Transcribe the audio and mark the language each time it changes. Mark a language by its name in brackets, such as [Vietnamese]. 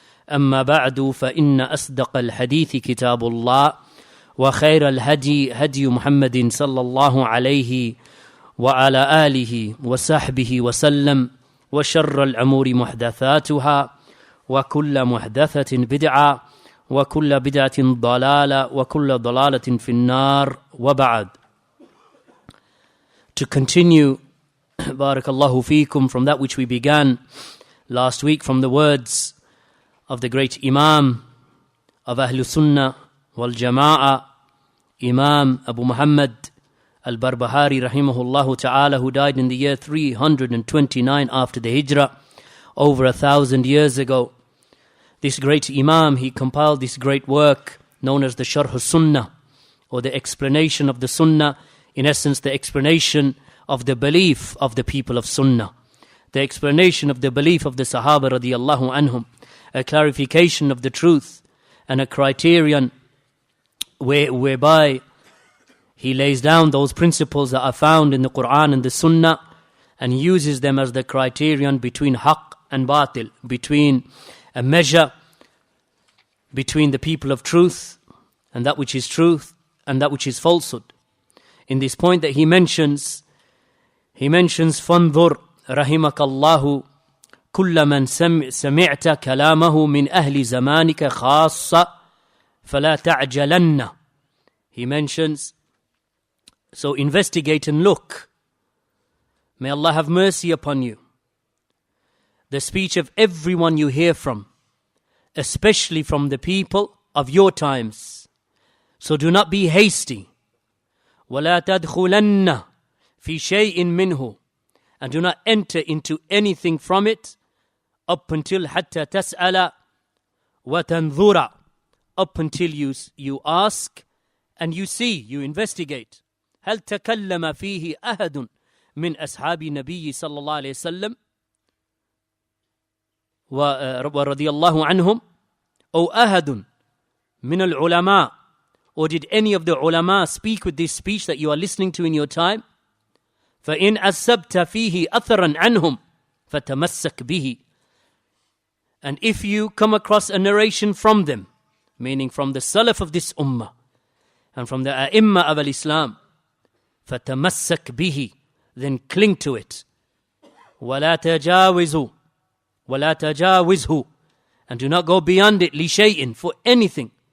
[Arabic] أما بعد فإن أصدق الحديث كتاب الله وخير الهدي هدي محمد صلى الله عليه وعلى آله وصحبه وسلم وشر الأمور محدثاتها وكل محدثة بدعة وكل بدعة ضلالة وكل ضلالة في النار وبعد. [English] To continue, barakallahu feekum, from that which we began last week from the words of the great Imam of Ahlus Sunnah wal Jama'ah, Imam Abu Muhammad al-Barbaharee rahimahullah ta'ala, who died in the year 329 after the Hijrah, over 1,000 years ago. This great Imam, he compiled this great work known as the Sharhus sunnah, or the explanation of the Sunnah, in essence the explanation of the belief of the people of Sunnah, the explanation of the belief of the Sahaba radiyallahu anhum, a clarification of the truth and a criterion whereby he lays down those principles that are found in the Quran and the Sunnah and uses them as the criterion between haqq and batil, between a measure between the people of truth and that which is truth and that which is falsehood. In this point that he mentions [Arabic] فَانْظُرْ رَحِمَكَ اللَّهُ كُلَّ مَنْ سَمِعْتَ كَلَامَهُ مِنْ أَهْلِ زَمَانِكَ خَاصَّةً فَلَا تَعْجَلَنَّ. [English] He mentions, so investigate and look. May Allah have mercy upon you. The speech of everyone you hear from, especially from the people of your times. So do not be hasty. [Arabic] وَلَا تَدْخُلَنَّ فِي شَيْءٍ مِّنْهُ. [English] And do not enter into anything from it up until [Arabic] حَتَّى تَسْأَلَ وَتَنْظُرَ, [English] up until you ask and you see, you investigate. [Arabic] هل تكلم فيه أحد من أصحاب النبي صلى الله عليه وسلم ورضي الله عنهم أو أحد من العلماء, [English] or did any of the ulama speak with this speech that you are listening to in your time? [Arabic] فإن أصبت فيه أثرا عنهم فتمسك به. [English] And if you come across a narration from them, meaning from the Salaf of this ummah and from the A'immah of al-Islam, [Arabic] فَتَمَسَّكْ بِهِ, [English] then cling to it. [Arabic] وَلَا تَجَاوِزْهُ, [English] and do not go beyond it, [Arabic] لِشَيْءٍ, [English] for anything.